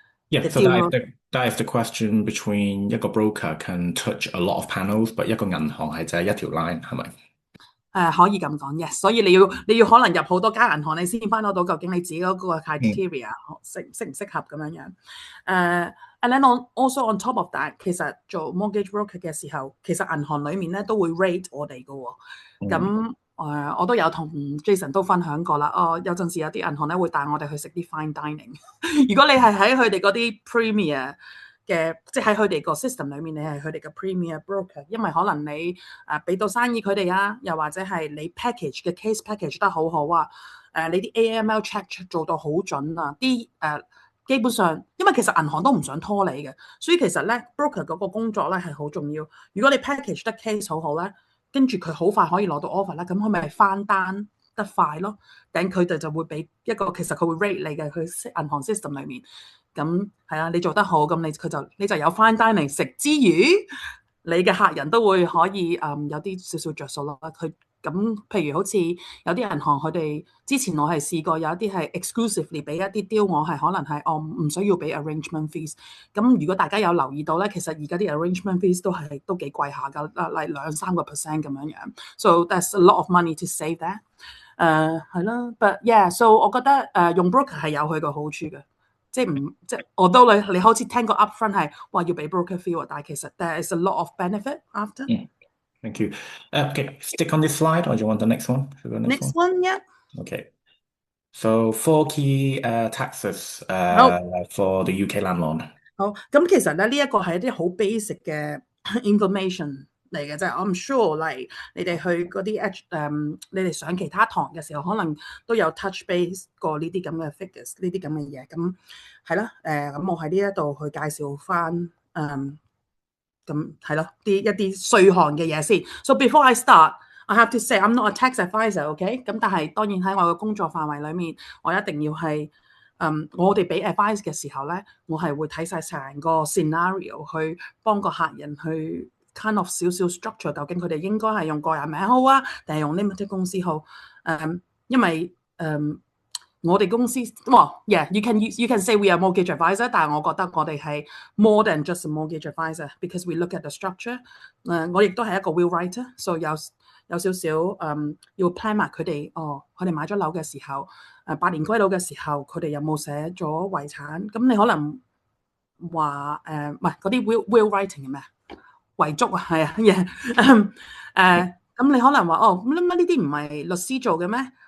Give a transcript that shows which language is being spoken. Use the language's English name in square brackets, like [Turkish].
[English] Yeah, so that is the question between 一個 broker can touch a lot of panels，but [Cantonese] 一個銀行係就係一條 [English] line，係咪？ [Cantonese] 可以咁講嘅，所以你要可能入好多間銀行，你先翻得到究竟你自己嗰個 criteria 適唔適合咁樣樣。 [English] And then also on top of that， [Cantonese] 其實做 mortgage broker 嘅時候，其實銀行裡面咧都會 rate 我哋嘅喎。咁我都有同 Jason 都分享過啦。有陣時有啲銀行咧會帶我哋去食啲 fine dining。如果你係喺佢哋嗰啲 premier 嘅，即係喺佢哋個 system 裏面，你係佢哋嘅 premier broker， 因為可能你俾到生意佢哋啊，又或者係你 package 嘅 case package 得好好啊，你啲 AML check 做到好準啊，基本上，因為其實銀行都唔想拖你嘅，所以其實咧 broker 嗰個工作咧係好重要。如果你 package 得 case 好好咧，跟住佢好快可以攞到 offer 啦，咁佢咪翻單得快咯。等佢哋就會俾一個，其實佢會 rate 你嘅，佢銀行 system 裏面。咁係啊，你做得好，咁你就有翻單嚟食之餘，你嘅客人都會可以有啲少少着數咯。佢咁譬如好似有啲銀行佢哋之前我係試過有一啲係 exclusively 俾一啲 deal， 我係可能係我唔需要俾 arrangement fees。咁如果大家有留意到咧，其實而家啲 arrangement fees 都幾貴下㗎，例如2-3% 咁樣樣。 [English] So that's a lot of money to save that。 [Cantonese] 係啦 ， [English] but yeah， [Cantonese] so 我覺得用 broker 係有佢個好處嘅。即係我都你好似聽過 upfront 係話要俾 broker fee， 但係其實 [English] there is a lot of benefit after。 Thank you. Okay, stick on this slide, or do you want the next one? Next one, yeah. Okay. So four key taxes [Cantonese] 好， [English] for the UK landlord。 [Cantonese] 好，咁其實咧呢一個係一啲好 basic 嘅 information 嚟嘅啫。 [English] I'm sure [Cantonese] 嚟你哋去嗰啲你哋上其他堂嘅時候，可能都有 touch base 過呢啲咁嘅 figures，呢啲咁嘅嘢。咁係啦，咁我喺呢一度去介紹翻咁係咯一啲稅項嘅嘢先。 [English] So before I start，I have to say I'm not a tax advisor，OK？ [Cantonese] 咁但係當然喺我嘅工作範圍裡面，我一定要係。我哋俾 advice 嘅時候咧，我係會睇晒成個 scenario 去幫個客人去 kind of 少少 structure，究竟佢哋應該係用個人名好啊，定係用 limited 公司好？因為我哋公司， [English] you can say we are mortgage advisor， [Cantonese] 但係我覺得我哋係 [English] more than just a mortgage advisor，because we look at the structure。 [Cantonese] 我亦都係一個 will writer，so 有少少要 plan 埋佢哋，佢哋買咗樓嘅時候。 8年歸老嘅時候，佢哋有冇寫咗遺產？咁你可能話唔係嗰啲 will writing 係咩？遺囑啊，係啊，咁你可能話乜呢啲唔係律師做嘅咩？